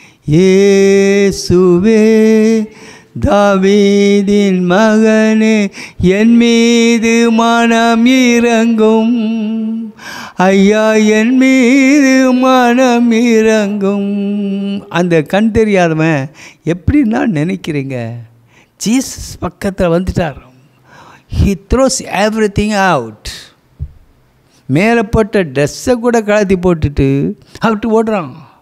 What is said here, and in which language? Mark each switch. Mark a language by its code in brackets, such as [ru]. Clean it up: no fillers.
[ta] இயேசுவே தாவீதின் மகனே, என் மீது மனம் இரங்கும். ஐயா என் மீது மனம் இறங்கும். அந்த கண் தெரியாதவன் எப்படின்னா நினைக்கிறீங்க, ஜீசஸ் பக்கத்தில் வந்துட்டார். [en] He throws everything out. [ta] மேலே போட்ட ட்ரெஸ்ஸை கூட கலத்தி போட்டுட்டு அவட்டு ஓடுறான்.